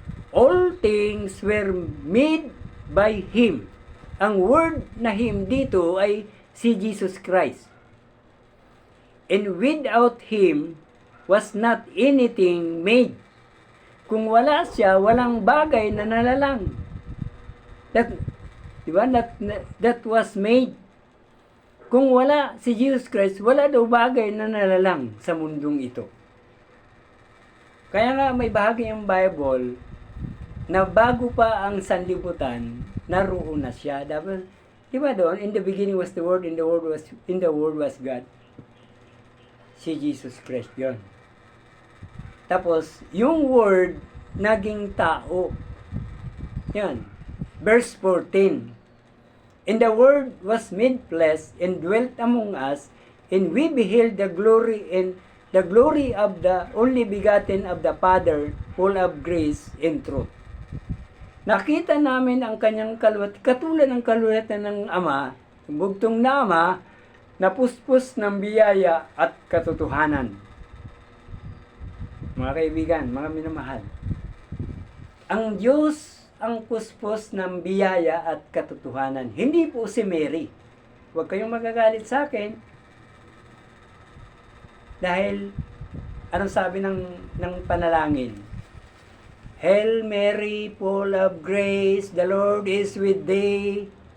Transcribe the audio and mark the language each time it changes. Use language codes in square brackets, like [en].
[en] All things were made by Him. [tl] Ang word na Him dito ay si Jesus Christ. [en] And without Him was not anything made. [tl] Kung wala siya, walang bagay na nalalang. Diba? [en] That was made. [tl] Kung wala si Jesus Christ, wala daw bagay na nalalang sa mundong ito. Kaya nga may bahagi yung Bible na bago pa ang sanlibutan, naroon na siya. Dapat, diba doon, [en] in the beginning was the Word, and the Word was God. [tl] Si Jesus Christ yun. Tapos, yung Word, naging tao. Yan. [en] Verse 14. And the Word was made flesh and dwelt among us, and we beheld the glory of the only begotten of the Father, full of grace and truth. [tl] Nakita namin ang kanyang katulad ng kalulatan ng Ama, bugtong na Ama, na puspos ng biyaya at katotohanan. Mga kaibigan, mga minamahal, ang Diyos ang puspos ng biyaya at katotohanan. Hindi po si Mary. Huwag kayong magagalit sa akin. Dahil, anong sabi ng panalangin? [en] Hail Mary, full of grace, the Lord is with thee.